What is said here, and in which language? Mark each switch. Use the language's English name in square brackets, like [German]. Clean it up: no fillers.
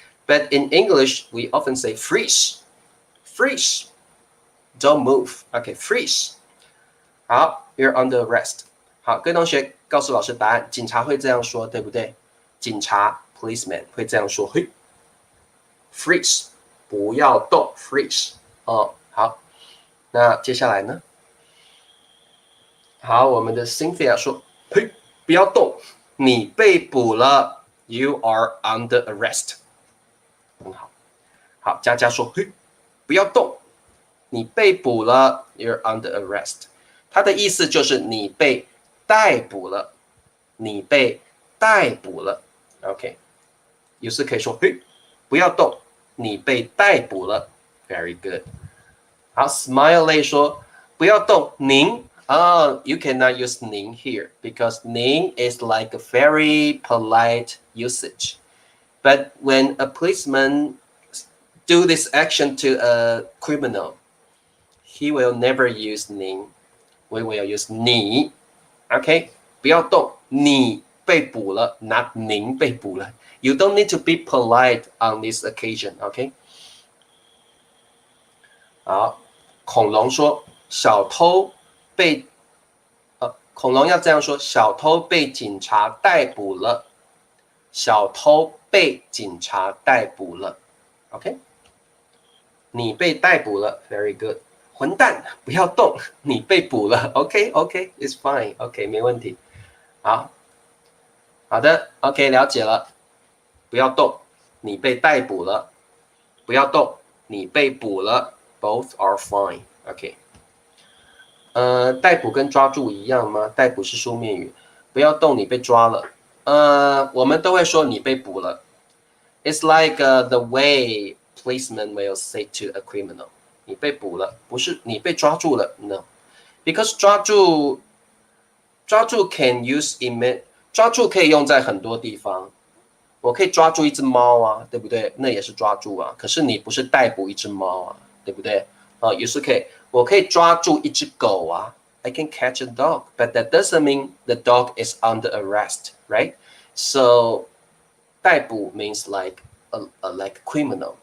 [English] But in English, we often say freeze, freeze, don't move. Okay, freeze. 好 ，you're under arrest. [Chinese] 好，各位同学告诉老师答案。警察会这样说，对不对？警察 policeman 会这样说，嘿 ，freeze， 不要动 ，freeze。好，那接下来呢？好，我们的 Cynthia 说，嘿，不要动，你被捕了 ， [English] you are under arrest。 [Chinese] 很好，好，佳佳说，嘿，不要动，你被捕了 ， [English] you're under arrest。 [Chinese] 它的意思就是你被逮捕了，你被逮捕了。 OK， 有时可以说，嘿，不要动，你被逮捕了。 [English] Very good。 [Chinese] 好 ，Smiley 说，不要动，您。 [English] You cannot use 您 here because 您 is like a very polite usage. But when a policeman do this action to a criminal, he will never use 您。 We will use 你 ，OK？ [Chinese] 不要动，你被捕了 [English] ，not [Chinese] 您被捕了。 [English] You don't need to be polite on this occasion, OK？ [Chinese] 好，恐龙说小偷被，恐龙要这样说：小偷被警察逮捕了，小偷被警察逮捕了 ，OK？你被逮捕了 ， [English] very good。 [Chinese] 混蛋，不要动，你被捕了。 [English] OK，it's fine，OK， [Chinese] 没问题。好的 ，OK， 了解了。不要动，你被逮捕了。不要动，你被捕了。 [English] Both are fine，OK。 [Chinese] 逮捕跟抓住一样吗？逮捕是书面语。不要动，你被抓了。我们都会说你被捕了。 [English] It's like the way policeman will say to a criminal. [Chinese] 你被捕了，不是你被抓住了 ，no， because 抓住 [English] can use in [Chinese] 抓住可以用在很多地方。我可以抓住一只猫啊，对不对？那也是抓住啊。可是你不是逮捕一只猫啊，对不对？也是可以，我可以抓住一只狗啊。 [English] I can catch a dog, but that doesn't mean the dog is under arrest, right? So 逮捕 means like like criminal.